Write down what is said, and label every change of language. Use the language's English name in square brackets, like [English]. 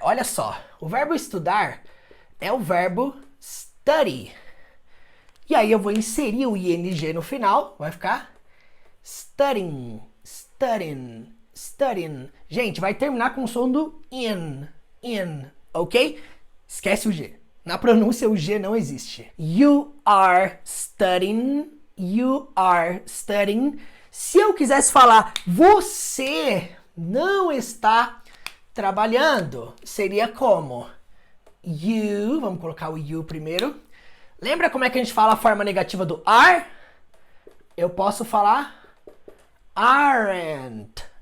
[Portuguese] Olha só, o verbo estudar é o verbo study. E aí eu vou inserir o ing no final, vai ficar studying, studying, studying. Gente, vai terminar com o som do in, ok? Esquece o G. Na pronúncia o G não existe. [English] You are studying, you are studying. [Portuguese] Se eu quisesse falar você não está trabalhando, seria como? You, vamos colocar o you primeiro. Lembra como é que a gente fala a forma negativa do are? Eu posso falar aren't.